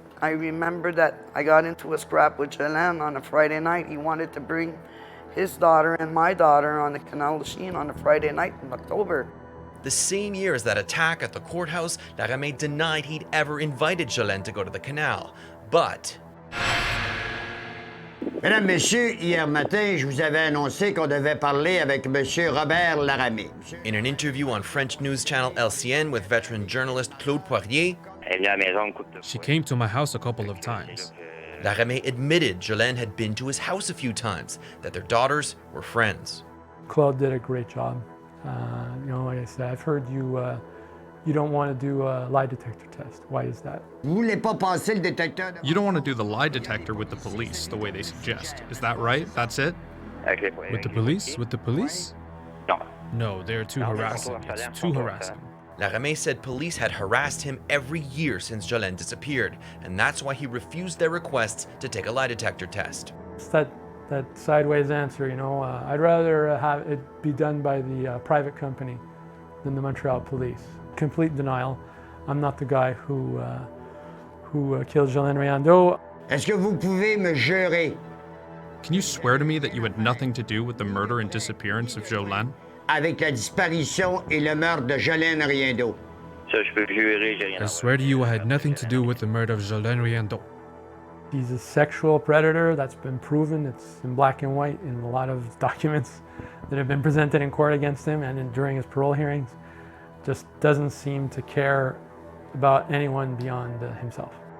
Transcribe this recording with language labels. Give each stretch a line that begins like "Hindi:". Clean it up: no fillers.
English: I remember that I got into a scrap with Jolene on a Friday night. He wanted to bring his daughter and my daughter on the Canal de Chine on a Friday night in October. The same year as that attack at the courthouse, Laramie denied he'd ever invited Jolene to go to the canal. But
French: Mesdames, Messieurs, hier matin, je vous avais annoncé qu'on devait parler avec Monsieur Robert Laramie.
English: In an interview on French news channel LCN with veteran journalist Claude Poirier, she came to my house a couple of times. Laramie admitted Jolene had been to his house a few times, that their daughters were friends. Claude did a great job. Like I said, I've heard you don't want to do a lie detector test. Why is that? You don't want to do the lie detector with the police the way they suggest. Is that right? That's it? With the police? With the police? No, they're too harassing. It's too harassing. Laramie said police had harassed him every year since Jolene disappeared, and that's why he refused their requests to take a lie detector test. It's that sideways answer, I'd rather have it be done by the private company than the Montreal police. Complete denial. I'm not the guy who killed Jolene Riando.
French: Est-ce que vous pouvez me jurer?
English: Can you swear to me that you had nothing to do with the murder and disappearance of Jolene?
French: Avec la disparition et le meurtre de Jolene Riando.
English: I swear to you I had nothing to do with the murder of Jolene Riando. He's a sexual predator. That's been proven. It's in black and white in a lot of documents that have been presented in court against him and during his parole hearings. Just doesn't seem to care about anyone beyond himself.